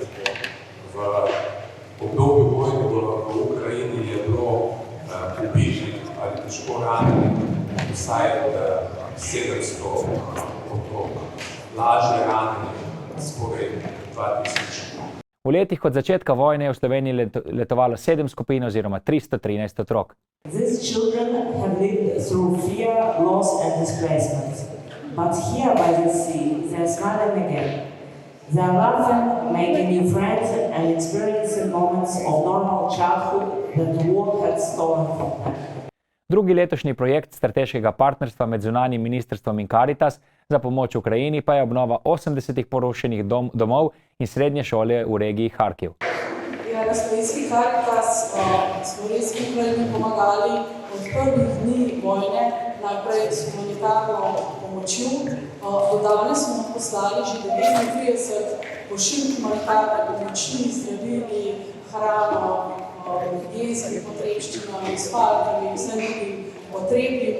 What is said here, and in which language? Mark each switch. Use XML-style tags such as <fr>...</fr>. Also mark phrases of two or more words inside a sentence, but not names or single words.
<sl>V obdobju vojne v Ukrajini je bilo ubitih ali težko ranjenih vsaj 700 otrok. Lažje ranjenih skoraj 2000. V letih od začetka vojne je v Sloveniji letovalo 7 skupin oziroma 313 otrok.</sl> <en>These children have lived through fear, loss and displacement. But here by the sea, they are smiling again. They are laughing, making new friends and experiencing moments of normal childhood that war had stolen from them.</en> <sl>Drugi letošnji projekt strateškega partnerstva med zunanjim ministrstvom in Karitas za pomoč Ukrajini pa je obnova 80 porušenih domov in srednje šole v regiji Harkiv.</sl> <en>We are</en> <sl>v Slovenski Karitas smo res Ukrajini pomagali od prvih dni vojne, najprej s humanitarno pomočjo. Do danes smo poslali že 39 pošiljk humanitarne pomoči, zdravili, hrano, higienskimi potrebščinami, spalkami, vsem drugim potrebnim.</sl>